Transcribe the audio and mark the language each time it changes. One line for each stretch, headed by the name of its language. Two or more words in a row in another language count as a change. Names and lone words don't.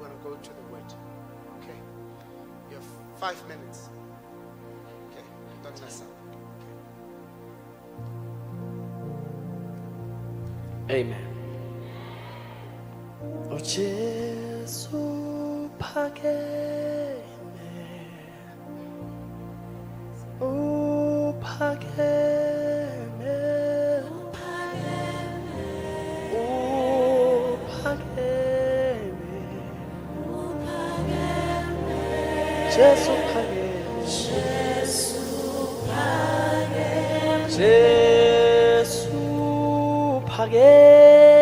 English: go to the word. Okay? You have 5 minutes. Okay? Don't mess up. Okay. Amen.
Zulu: O Jesu phakeme, o phakeme, o phakeme, Jesu phakeme, Jesu phakeme.